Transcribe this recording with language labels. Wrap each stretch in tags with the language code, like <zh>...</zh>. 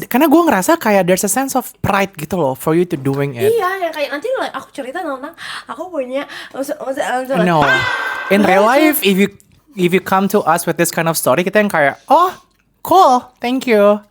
<id>Karena gue ngerasa kayak</id> <en>there's a sense of pride</en> <id>gitu loh</id> <en>for you to doing it.</en> <id>Iya, yang kayak nanti aku cerita tentang aku punya</id> <en>No. In real life, if you come to us with this kind of story,</en> <id>kita yang kayak,</id> <en>oh, cool, thank you.</en>